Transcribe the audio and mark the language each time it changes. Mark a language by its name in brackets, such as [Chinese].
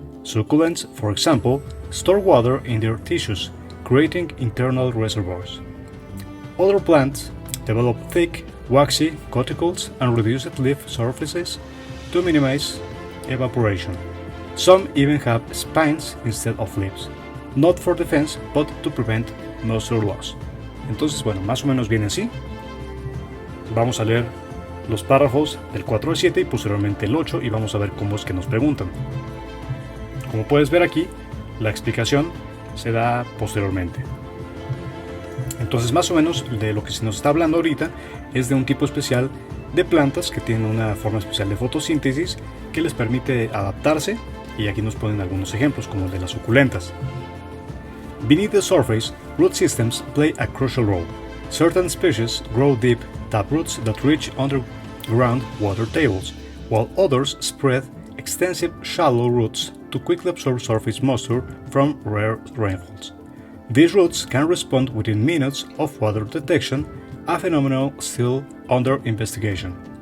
[English] Succulents, for example, store water in their tissues, creating internal reservoirs. Other plants develop thick, waxy cuticles and reduced leaf surfaces to minimize evaporation. Some even have spines instead of leaves, not for defense, but to prevent moisture loss. [Spanish] Entonces, bueno, más o menos viene así. Vamos a leer los párrafos del 4 al 7 y posteriormente el 8 y vamos a ver cómo es que nos preguntan. Como puedes ver aquí, la explicación se da posteriormente. Entonces, más o menos de lo que se nos está hablando ahorita es de un tipo especial de plantas que tienen una forma especial de fotosíntesis que les permite adaptarse, y aquí nos ponen algunos ejemplos como el de las suculentas. [English] Beneath the surface, root systems play a crucial role. Certain species grow deep taproots that reach underground water tables, while others spread extensive shallow roots to quickly absorb surface moisture from rare rainfalls. These roots can respond within minutes of water detection, a phenomenon still under investigation.